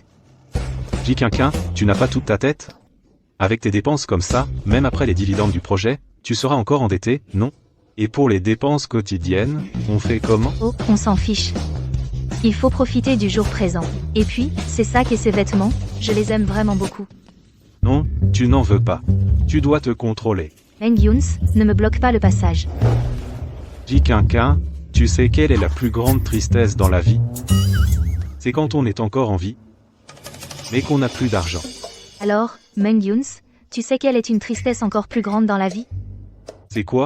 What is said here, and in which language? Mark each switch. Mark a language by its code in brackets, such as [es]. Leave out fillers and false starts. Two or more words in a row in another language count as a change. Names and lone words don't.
[fr] J-Quinquin, tu n'as pas toute ta tête? Avec tes dépenses comme ça, même après les dividendes du projet, tu seras encore endetté, non? Et pour les dépenses quotidiennes, on fait comment? Oh, on s'en fiche. Il faut profiter du jour présent. Et puis, ces sacs et ces vêtements, je les aime vraiment beaucoup. Non, tu n'en veux pas. Tu dois te contrôler. Meng Yuns, ne me bloque pas le passage. J-Quinquin, tu sais quelle est la plus grande tristesse dans la vie? C'est quand on est encore en vie, mais qu'on n'a plus d'argent. Alors, Meng Yuns, tu sais quelle est une tristesse encore plus grande dans la vie? C'est quoi?